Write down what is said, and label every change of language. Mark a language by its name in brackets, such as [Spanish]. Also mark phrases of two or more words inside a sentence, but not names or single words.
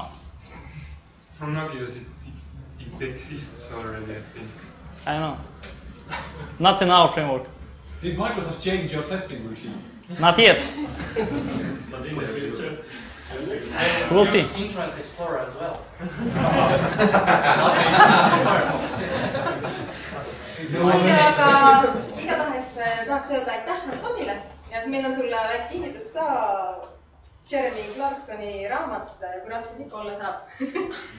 [English] From Nagu, it exists already, I think. I don't know. Not in our framework. Did Microsoft change your testing routine? Not yet. But in the future. We'll see. Internet Explorer as well. [Estonian] Aga igatahes tahaks öelda aitäh Antonile ja meil on sulle väike kinnitus ka Jeremy Clarksoni raamat, kui raske ikka olla saab.